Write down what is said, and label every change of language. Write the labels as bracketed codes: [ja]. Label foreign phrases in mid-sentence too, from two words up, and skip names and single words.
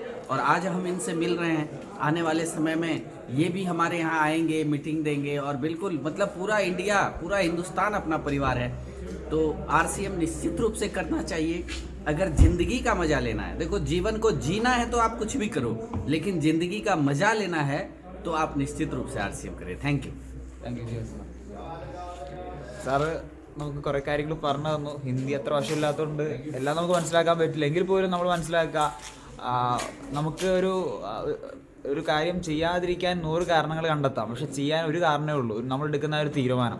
[hi] और आज हम इनसे मिल रहे हैं, आने वाले समय में ये भी हमारे यहाँ आएंगे, मीटिंग देंगे, और बिल्कुल मतलब पूरा इंडिया, पूरा हिंदुस्तान अपना परिवार है। तो RCM निश्चित रूप से करना चाहिए अगर ज़िंदगी का मज़ा लेना है। देखो, जीवन को जीना है तो आप कुछ भी करो, लेकिन ज़िंदगी का मज़ा लेना है तो आप निश्चित रूप से RCM करें। [en] thank you. [ml] സാറ് നമുക്ക് കുറേ കാര്യങ്ങൾ പറഞ്ഞു തന്നു. ഹിന്ദി അത്ര വശമില്ലാത്തതുകൊണ്ട് എല്ലാം നമുക്ക് മനസ്സിലാക്കാൻ പറ്റില്ല. എങ്കിൽ പോലും നമ്മൾ മനസ്സിലാക്കുക, നമുക്ക് ഒരു കാര്യം ചെയ്യാതിരിക്കാൻ 100 കാരണങ്ങൾ കണ്ടെത്താം, പക്ഷെ ചെയ്യാൻ ഒരു കാരണമേ ഉള്ളൂ, നമ്മൾ എടുക്കുന്ന ഒരു തീരുമാനം.